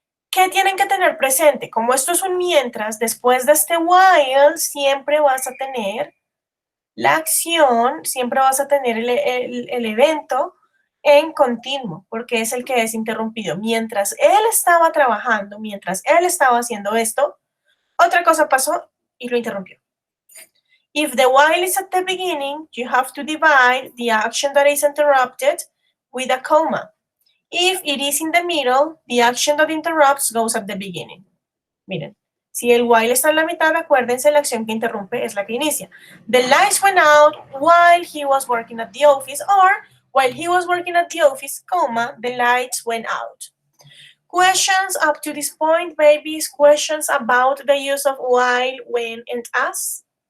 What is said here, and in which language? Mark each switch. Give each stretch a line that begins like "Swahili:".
Spanish: ¿Qué tienen que tener presente? Como esto es un mientras, después de este while siempre vas a tener la acción, siempre vas a tener el evento en continuo, porque es el que es interrumpido. Mientras él estaba trabajando, mientras él estaba haciendo esto, otra cosa pasó y lo interrumpió.
English: If the while is at the beginning, you have to divide the action that is interrupted with a comma. If it is in the middle, the action that interrupts goes at the beginning.
Spanish: Miren, si el while está en la mitad, acuérdense, la acción que interrumpe es la que inicia.
English: The lights went out while he was working at the office, or while he was working at the office, comma, the lights went out. Questions up to this point, babies? Questions about the use of while, when, and as?